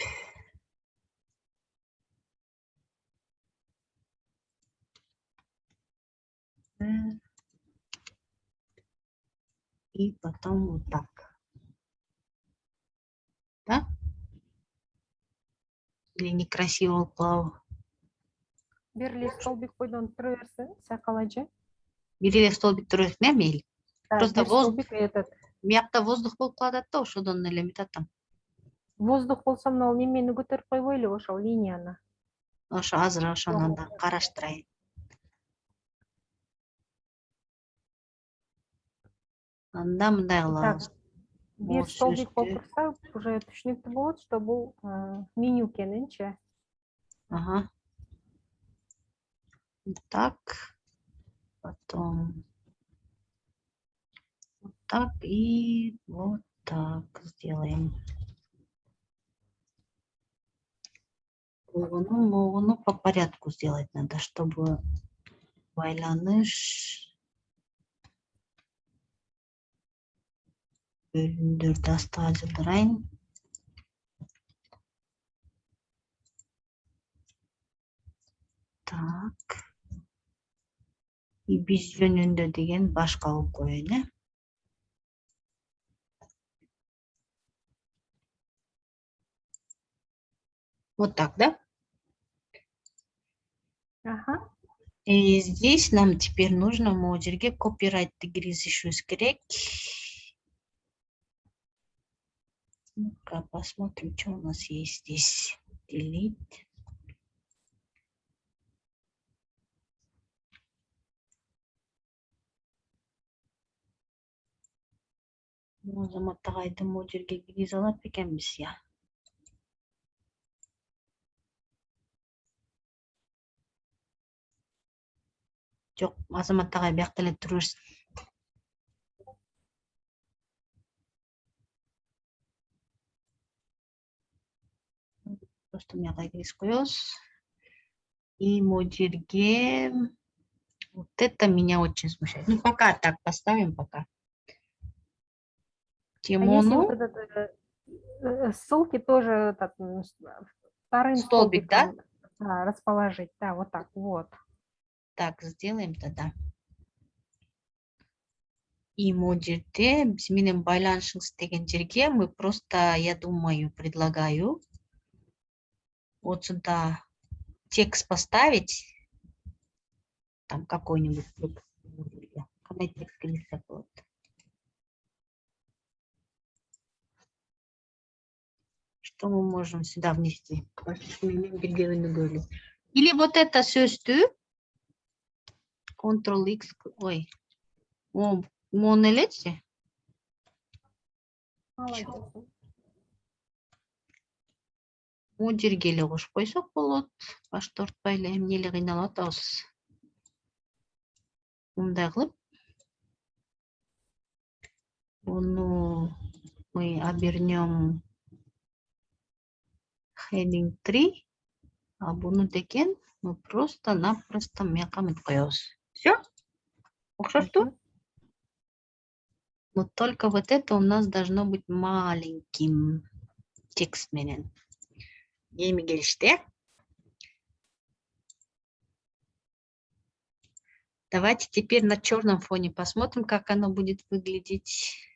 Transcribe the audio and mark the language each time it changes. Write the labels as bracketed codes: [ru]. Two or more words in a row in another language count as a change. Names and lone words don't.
[ru] И потом вот так. Да? Или некрасиво упал. [ky] Бир эле столбик бойдон тура берсе, сайкалажы. Бир эле столбик туруп эмне мейли. [ru] Просто Бир столбик этот. [ky] Биякта воздух болуп калат да, ошодон эле эмет атам. Воздух болсо мына немени көтөрүп койбойлу, ошол линияны. Ошо азыр ошону да караштырайын. Анда мындай кылабыз. Бир столбик болуп турса, уже түшүнүктүү болот, что бул меню экенинчи. [ru] Ага. Так. Потом вот так и вот так сделаем. [ky] Могуну [ru] по порядку сделать надо, чтобы [ky] байланыш бөлүмдөрдү астыга жылдырайын. [ru] Так. [ky] И биз жөнүндө деген башка кылып коеюн, э? [ru] Вот так, да? Ага. И здесь нам теперь нужно [ky] могу жерге копирайтты киргизишибиз керек. [ru] Ну-ка, посмотрим, что у нас есть здесь. [en] Delete. [ky] Азаматтагайды могу жерге киргизе алат экенбиз, я. Жок, Азаматтагай биякта эле тура берсин. Просто мына киргизип коебуз. [ru] И [ky] могу жерге [ru] вот это меня очень смущает. Ну, пока так поставим, пока. А если вот Тимону. этот ссылки тоже так, вторым Столбик, да? столбиком расположить. Да, вот так, вот. Так, сделаем тогда. И [ky] могу жерде биз менен байланышыңыз деген жерге [ru] мы просто, я думаю, предлагаю вот сюда текст поставить. Там какой-нибудь. [ky] Кандай текст киргизсек болот? [ru] Что мы можем сюда внести? Или вот это [ky] сөздү Ctrl-X, ой, мону элечи. [ru] Молодец. [ky] Бул жерге эле кошуп койсок болот. Баш тартпай эле эмне эле кыйналып атабыз. Мындай кылып буну [ru] мы обернем [ky] heading 3, а буну деген [ru] мы просто-напросто [ky] мыяка мынтип коебуз. Все? Окшошту? Мгм. [ru] Но только вот это у нас должно быть маленьким текст менен. [ky] Эми келишти, э? [ru] Давайте теперь на черном фоне посмотрим, как оно будет выглядеть.